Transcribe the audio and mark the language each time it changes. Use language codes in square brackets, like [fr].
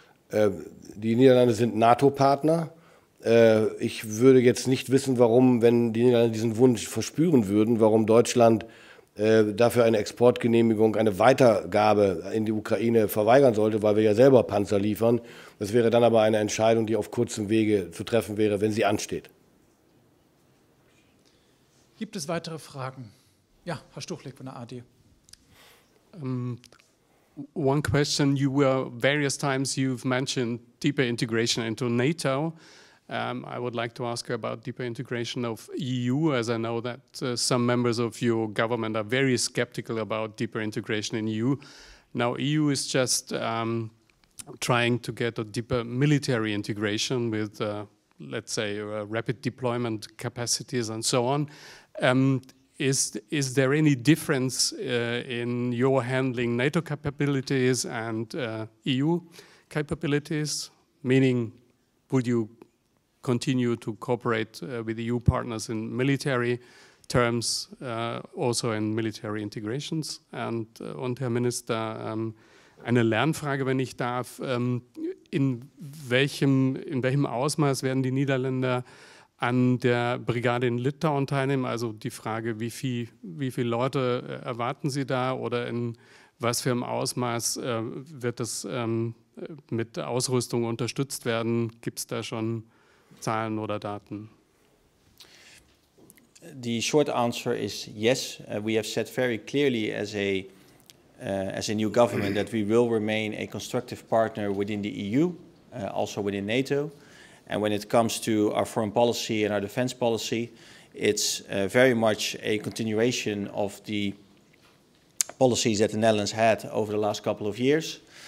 [de] Die Niederlande sind NATO-Partner. Ich würde jetzt nicht wissen, warum, wenn die Niederlande diesen Wunsch verspüren würden, warum Deutschland dafür eine Exportgenehmigung, eine Weitergabe in die Ukraine verweigern sollte, weil wir ja selber Panzer liefern. Das wäre dann aber eine Entscheidung, die auf kurzem Wege zu treffen wäre, wenn sie ansteht. Gibt es weitere Fragen? Ja, Herr Stuchlik von der AD. [en] One question, various times you've mentioned deeper integration into NATO. I would like to ask you about deeper integration of EU, as I know that some members of your government are very skeptical about deeper integration in EU. Now, EU is just trying to get a deeper military integration with, let's say, rapid deployment capacities and so on. Is there any difference in your handling NATO capabilities and EU capabilities? Meaning, would you continue to cooperate with EU partners in military terms, also in military integrations? [de] Und Herr Minister, eine Lernfrage, wenn ich darf. In welchem Ausmaß werden die Niederländer an der Brigade in Litauen teilnehmen? Also die Frage, wie viele Leute erwarten Sie da oder in was für einem Ausmaß wird das mit Ausrüstung unterstützt werden? Gibt es da schon Zahlen oder Daten? [en] The short answer is yes. We have said very clearly as a new government that we will remain a constructive partner within the EU, also within NATO. And when it comes to our foreign policy and our defense policy, it's very much a continuation of the policies that the Netherlands had over the last couple of years.